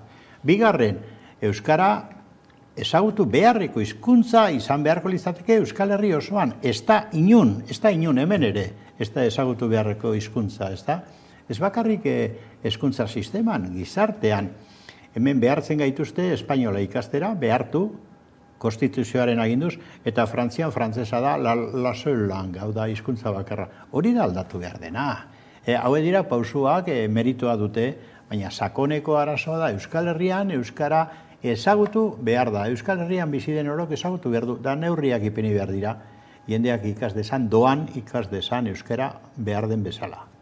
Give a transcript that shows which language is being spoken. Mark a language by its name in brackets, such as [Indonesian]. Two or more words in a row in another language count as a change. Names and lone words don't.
[Basque] Bigarren, Euskara ezagutu beharreko hizkuntza izan beharko litzateke Euskal Herri osoan, ez da inon hemen ere, ez da ezagutu beharreko hizkuntza, ez da? Ez bakarrik hezkuntza sisteman, gizartean, hemen behartzen gaituzte espainola ikastera, behartu, konstituzioaren aginduz, eta Frantzian frantzesa da [French] la seule langue, [Basque] hau da hizkuntza bakarra. Hori da aldatu behar dena. Haue dira pausuak meritua dute, baina sakoneko arazoa da Euskal Herrian, Euskara ezagutu behar da. Euskal Herrian bizi den orok ezagutu behar du, da neurriak ipini behar dira, jendeak ikas dezan, doan ikas dezan Euskara behar den bezala.